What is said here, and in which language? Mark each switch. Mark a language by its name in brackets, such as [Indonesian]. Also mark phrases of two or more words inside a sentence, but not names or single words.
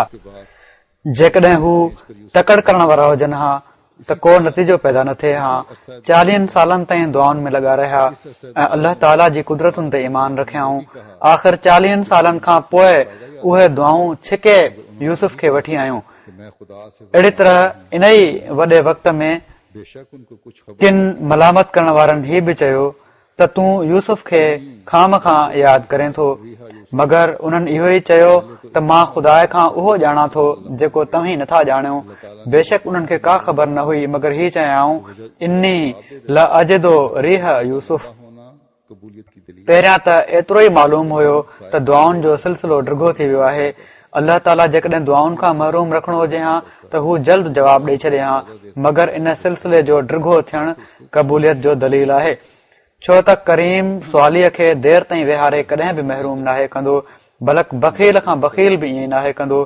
[Sindhi] जेकॾहिं हू तकड़ करण वारा हुजनि हा त को नतीजो पैदा न थिए हा। 40 सालनि ताईं दुआउनि में लॻा रहिया ऐं अल्लाह ताला जी कुदरतुनि ते ईमान रखियाऊं। आख़िर 40 सालनि खां पोइ उहे दुआऊं छिके यूसुफ खे वठी आयूं। [Urdu] कि मैं खुदा से [Sindhi] अहिड़ी तरह इन ई वॾे वक़्त में [Urdu] बेशक उनको कुछ खबर [Sindhi] किन मलामत करण वारनि हीउ बि चयो त तूं यूसुफ खे खाम खां यादि करें थो, मगर उन्हनि इहो ई चयो त मां ख़ुदा खां उहो ॼाणा थो जेको तव्हीं नथा ॼाणियो। बेशक उन्हनि खे का ख़बर न हुई मगर हीउ चयाऊं, [Arabic] إني لأجد ريح يوسف. [Urdu] होना कबूलियत की दलील। [Sindhi] पहिरियां त एतिरो ई मालूम हुयो त दुआउनि जो सिलसिलो डिघो थी वियो आहे। अल्लाह ताला जेकॾहिं दुआउनि खां महरूम रखणो हुजे हा त हू जल्द जवाबु ॾेई छॾे हा, मगर इन सिलसिले जो डिघो थियणु क़बूलियत जो दलील आहे। छो त करीम सुवालीअ खे देर ताईं विहारे कॾहिं बि महरूम नाहे कंदो, बल्कि बख़ील खां बख़ील बि ईअं नाहे कंदो।